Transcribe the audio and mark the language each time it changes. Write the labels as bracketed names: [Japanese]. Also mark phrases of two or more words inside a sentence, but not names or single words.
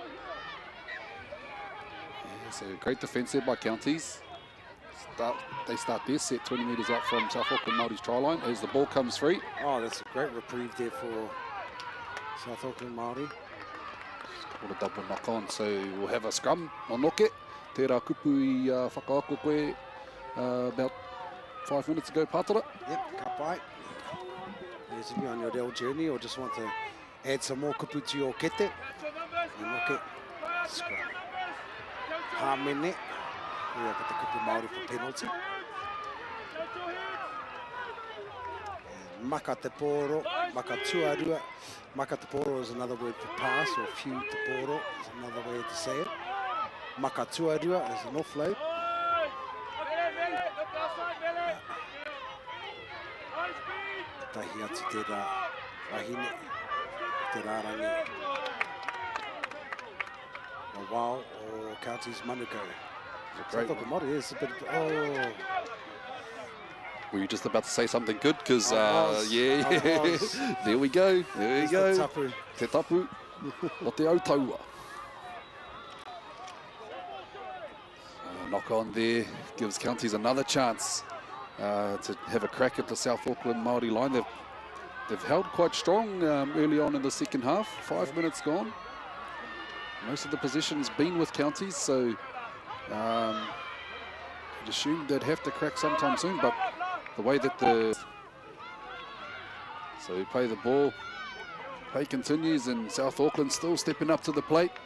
[English] Yeah, so great defence there by Counties. They start their set 20 metres out from South Auckland Māori's try line as the ball comes free. Oh, that's a great reprieve there for South Auckland Māori. Called a double knock on, so we'll have a scrum on Noke. [Māori] Tērā kupu I whakaako koe [English] about 5 minutes ago, [Māori] Pātara. Yep, ka pai. [English] As if you're on your real journey or just want to add some more kupu to your kete. [Māori] Noke, scrum. Hāmene. [English] We have got the [Māori] kupu Māori [English] for penalty. [Māori] And maka te poro, maka tuarua. Maka te poro [English] is another word for pass, or few [Māori] te poro [English] is another way to say it. [Māori] Maka tuarua [English] is an offload. [Māori] Tahi atu te rā wahine, te rārangi. [English] Wow, or Counties Manukau. Great. South Auckland Māori is a bit. Oh, Were you just about to say something good? Because, I was. there we go. There we There's go. the [Māori] tapu. Te tapu o te Aotearoa. [English] Knock on there gives Counties another chance to have a crack at the South Auckland Māori line. They've held quite strong early on in the second half. 5 minutes gone. Most of the position's been with Counties, so I'd assumed they'd have to crack sometime soon, but the way that so we play the ball, play continues, and South Auckland still stepping up to the plate.